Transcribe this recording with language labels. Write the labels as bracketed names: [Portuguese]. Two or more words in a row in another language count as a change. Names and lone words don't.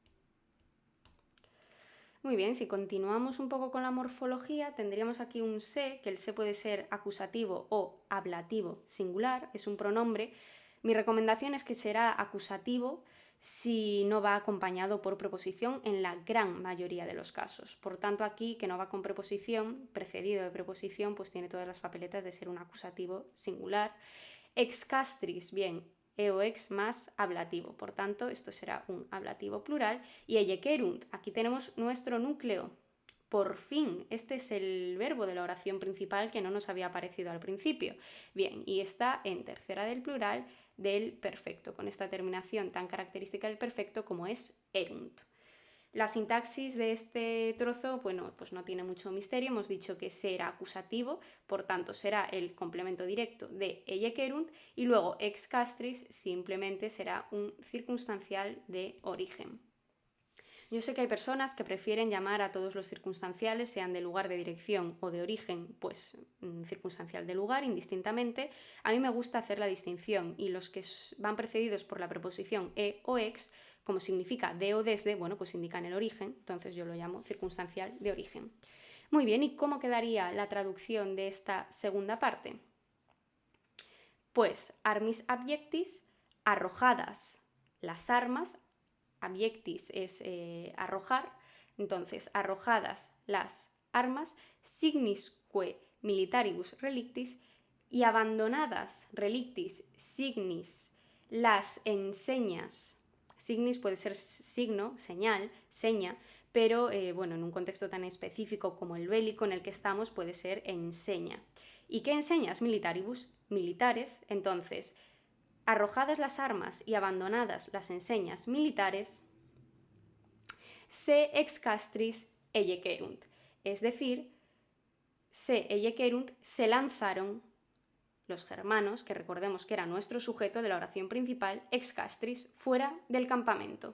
[Spanish] Muy bien, si continuamos un poco con la morfología, tendríamos aquí un se, que el se puede ser acusativo o ablativo singular, es un pronombre. Mi recomendación es que será acusativo si no va acompañado por preposición en la gran mayoría de los casos. Por tanto, aquí, que no va con preposición, precedido de preposición, pues tiene todas las papeletas de ser un acusativo singular. [Latin] Ex castris, [Spanish] bien, e o ex más ablativo, por tanto esto será un ablativo plural. Y ellequerunt, aquí tenemos nuestro núcleo. Por fin, este es el verbo de la oración principal que no nos había aparecido al principio. Bien, y está en tercera del plural del perfecto, con esta terminación tan característica del perfecto como es erunt. La sintaxis de este trozo, bueno, pues no tiene mucho misterio. Hemos dicho que será acusativo, por tanto será el complemento directo de ellequerunt, y luego [Latin] ex castris [Spanish] simplemente será un circunstancial de origen. Yo sé que hay personas que prefieren llamar a todos los circunstanciales, sean de lugar, de dirección o de origen, pues circunstancial de lugar, indistintamente. A mí me gusta hacer la distinción, y los que van precedidos por la preposición e o ex, como significa de o desde, bueno, pues indican el origen, entonces yo lo llamo circunstancial de origen. Muy bien, ¿y cómo quedaría la traducción de esta segunda parte? Pues [Latin] armis abiectis, [Spanish] arrojadas las armas. Abiectis es arrojar, entonces arrojadas las armas, [Latin] signisque militaribus relictis, [Spanish] y abandonadas [Latin] relictis signis, [Spanish] las enseñas. Signis puede ser signo, señal, seña, pero bueno, en un contexto tan específico como el bélico en el que estamos puede ser enseña. ¿Y qué enseñas militaribus? Militares. Entonces, arrojadas las armas y abandonadas las enseñas militares, [Latin] se excastris ejecerunt, [Spanish] es decir, [Latin] se ejecerunt, [Spanish] se lanzaron los germanos, que recordemos que era nuestro sujeto de la oración principal, excastris, fuera del campamento.